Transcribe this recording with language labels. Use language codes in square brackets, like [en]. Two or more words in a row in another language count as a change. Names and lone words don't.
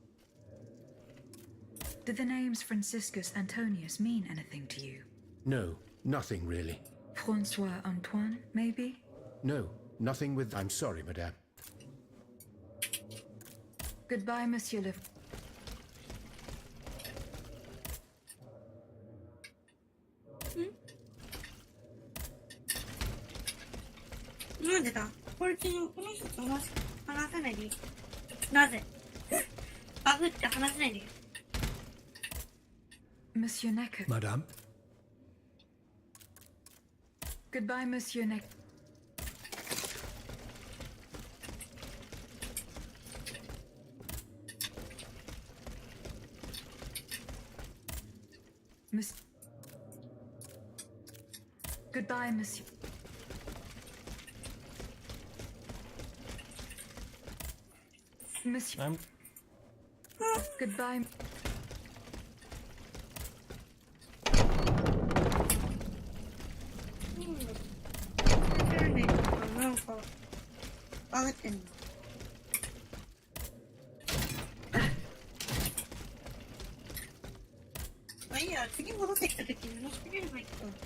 [en] Do the names Franciscus Antonius mean anything to you? No, nothing really. Francois Antoine, maybe? No, nothing with... I'm sorry, madame. Goodbye, Monsieur Lev... [ja] なんでだこれ昨日この人と話せないでなぜバグって話せないで [en] Monsieur Necker. Madame? Goodbye, Monsieur Necker. Goodbye, Monsieur. Monsieur. Goodbye. [ja] なんかバグってんのまあいいや次戻ってきた時に戻してみればいいか